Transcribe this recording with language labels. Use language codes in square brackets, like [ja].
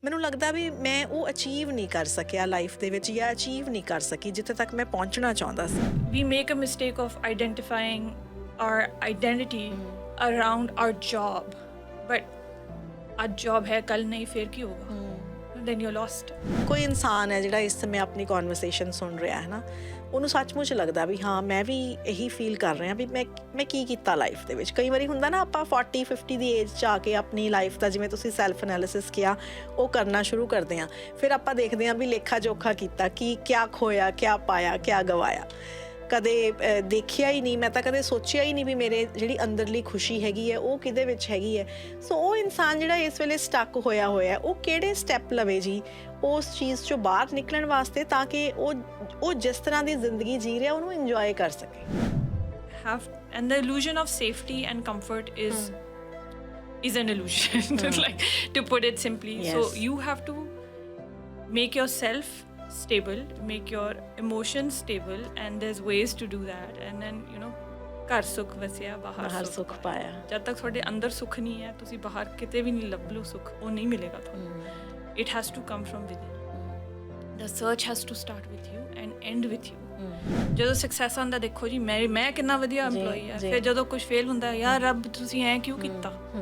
[pa] ਮੈਨੂੰ ਲੱਗਦਾ ਵੀ ਮੈਂ ਉਹ ਅਚੀਵ ਨਹੀਂ ਕਰ ਸਕਿਆ ਲਾਈਫ ਦੇ ਵਿੱਚ ਜਾਂ ਅਚੀਵ ਨਹੀਂ ਕਰ ਸਕੀ ਜਿੱਥੇ ਤੱਕ ਮੈਂ ਪਹੁੰਚਣਾ ਚਾਹੁੰਦਾ ਸੀ। [en] We make a mistake of identifying our identity around our job. [hi] But आज job है, कल नहीं, फिर ਕੀ ਹੋਗਾ? [en] Then you're lost. [pa] ਕੋਈ ਇਨਸਾਨ ਹੈ ਜਿਹੜਾ ਇਸ ਸਮੇਂ ਆਪਣੀ ਕਨਵਰਸੇਸ਼ਨ ਸੁਣ ਰਿਹਾ ਹੈ ਨਾ, ਉਹਨੂੰ ਸੱਚਮੁੱਚ ਲੱਗਦਾ ਵੀ ਹਾਂ ਮੈਂ ਵੀ ਇਹੀ ਫੀਲ ਕਰ ਰਿਹਾ ਵੀ ਮੈਂ ਕੀ ਕੀਤਾ ਲਾਈਫ ਦੇ ਵਿੱਚ। ਕਈ ਵਾਰੀ ਹੁੰਦਾ ਨਾ ਆਪਾਂ 40-50 ਦੀ ਏਜ 'ਚ ਆ ਕੇ ਆਪਣੀ ਲਾਈਫ ਦਾ, ਜਿਵੇਂ ਤੁਸੀਂ ਸੈਲਫ ਐਨਾਲਿਸਿਸ ਕਿਹਾ, ਉਹ ਕਰਨਾ ਸ਼ੁਰੂ ਕਰਦੇ ਹਾਂ। ਫਿਰ ਆਪਾਂ ਦੇਖਦੇ ਹਾਂ ਵੀ ਲੇਖਾ ਜੋਖਾ ਕੀਤਾ ਕਿ [hi] ਕਿਆ ਖੋਇਆ, ਕਿਆ ਪਾਇਆ, ਕਿਆ ਗਵਾਇਆ। [pa] ਕਦੇ ਦੇਖਿਆ ਹੀ ਨਹੀਂ, ਮੈਂ ਤਾਂ ਕਦੇ ਸੋਚਿਆ ਹੀ ਨਹੀਂ ਵੀ ਮੇਰੇ ਜਿਹੜੀ ਅੰਦਰਲੀ ਖੁਸ਼ੀ ਹੈਗੀ ਹੈ ਉਹ ਕਿਹਦੇ ਵਿੱਚ ਹੈਗੀ ਹੈ। ਸੋ ਉਹ ਇਨਸਾਨ ਜਿਹੜਾ ਇਸ ਵੇਲੇ ਸਟਕ ਹੋਇਆ ਉਹ ਕਿਹੜੇ ਸਟੈਪ ਲਵੇ ਜੀ ਉਸ ਚੀਜ਼ 'ਚੋਂ ਬਾਹਰ ਨਿਕਲਣ ਵਾਸਤੇ, ਤਾਂ ਕਿ ਉਹ ਜਿਸ ਤਰ੍ਹਾਂ ਦੀ ਜ਼ਿੰਦਗੀ ਜੀ ਰਿਹਾ ਉਹਨੂੰ ਇੰਜੋਏ ਕਰ ਸਕੇ। [en] And the illusion of safety and comfort is an illusion, like to put it simply. Yes. So you have to make yourself stable, make your emotions stable, and there's ways to do that. And then [pa] ਘਰ ਸੁੱਖ ਵਸਿਆ ਬਾਹਰ ਸੁੱਖ ਪਾਇਆ। ਜਦ ਤੱਕ ਤੁਹਾਡੇ ਅੰਦਰ ਸੁੱਖ ਨਹੀਂ ਹੈ, ਤੁਸੀਂ ਬਾਹਰ ਕਿਤੇ ਵੀ ਨਹੀਂ ਲੱਭ ਲਓ ਸੁੱਖ, ਉਹ ਨਹੀਂ ਮਿਲੇਗਾ ਤੁਹਾਨੂੰ। [en] It has to come from within. The search has to start with you and end with you. [pa] ਜਦੋਂ ਸਕਸੈਸ ਆਉਂਦਾ, ਦੇਖੋ ਜੀ ਮੈਂ ਕਿੰਨਾ ਵਧੀਆ EMPLOYEE ਆ, ਫਿਰ ਜਦੋਂ ਕੁਝ ਫੇਲ ਹੁੰਦਾ, ਯਾਰ ਰੱਬ ਤੁਸੀਂ ਐਂ ਕਿਉਂ ਕੀਤਾ?